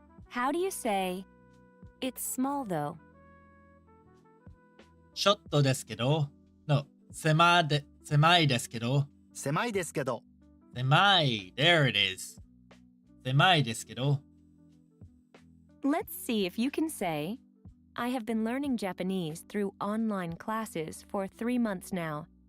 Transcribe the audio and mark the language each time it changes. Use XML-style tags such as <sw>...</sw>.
<en>How do you say, it's small though?</en> <ja>ちょっとですけど、no, 狭いですけど、狭いですけど。</ja> <en>狭い、there it is.</en> <ja>狭いですけど。</ja> <en>Let's see if you can say, I have been learning Japanese through online classes for 3 months now.</en>